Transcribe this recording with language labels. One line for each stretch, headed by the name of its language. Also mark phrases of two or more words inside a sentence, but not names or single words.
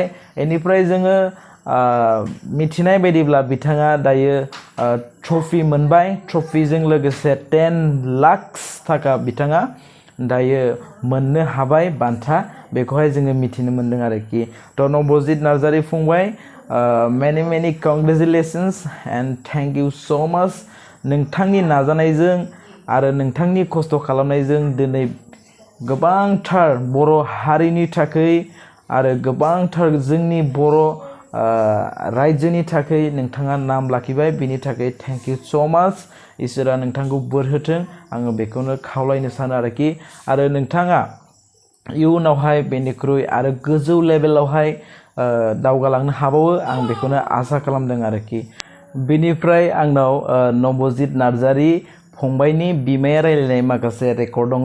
Bodo: बेनिफ्राय जोङो मिथिनाय बायदिब्ला बिथाङा दायो ट्रफि मोनबाय। ट्रफिजों लोगोसे 10 लाख थाखा बिथाङा दायो मोननो हाबाय बान्था। बेखौहाय जोङो मिथिनो मोनदों आरोखि। थ' नबजित नार्जारी फंबाय
English: many congratulations and thank you so much।
Bodo: नोंथांनि नाजानायजों आरो नोंथांनि खस्थ' खालामनायजों दिनै गोबांथार बर' हारिनि थाखाय आरो गोबांथार जोंनि बर' रायजोनि थाखाय नोंथाङा नाम लाखिबाय। बिनि थाखाय
English: thank you so much.
Bodo: इसोरा नोंथांखौ बोर होथों आङो बेखौनो खावलायनो सानो आरोखि। आरो नोंथाङा इयुनावहाय बेनिख्रुइ आरो गोजौ लेभेलावहाय दावगालांनो हाबावो आं बेखौनो आसा खालामदों आरोखि। बेनिफ्राय आंनाव नबजित नार्जारी फंबायनि बिमाया रायलायनाय माखासे रेकर्ड दङ।